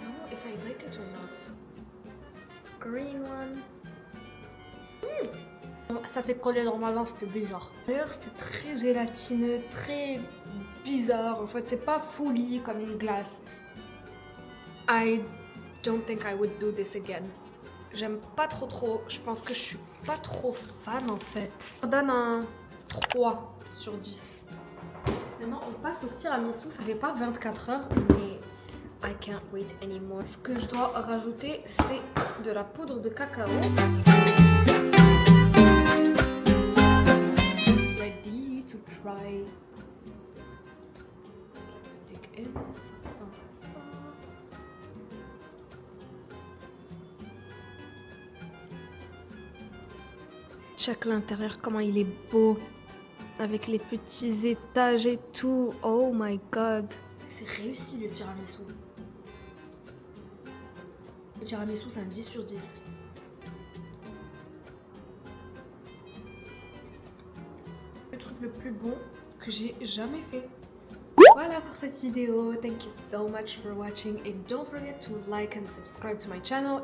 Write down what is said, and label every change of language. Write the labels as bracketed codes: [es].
[en] If I like it or not. Green one. [fr] Ça fait coller dans ma langue, c'était bizarre. D'ailleurs, c'est très gélatineux, très bizarre. En fait, c'est pas fouillis comme une glace. [en] I don't think I would do this again. [fr] J'aime pas trop. Je pense que je suis pas trop fan en fait. On donne un 3 sur 10. Maintenant, on passe au tiramisu. Ça fait pas 24 heures, mais [en] I can't wait anymore. [fr] Ce que je dois rajouter, c'est de la poudre de cacao. [en] Ready to try. Let's dig in. [fr] Ça ressemble à ça. Check l'intérieur, comment il est beau. Avec les petits étages et tout. [en] Oh my god. [fr] C'est réussi le tiramisu. Le tiramisu, c'est un 10 sur 10. Le truc le plus bon que j'ai jamais fait. Voilà pour cette vidéo. [en] Thank you so much for watching. And don't forget to like and subscribe to my channel.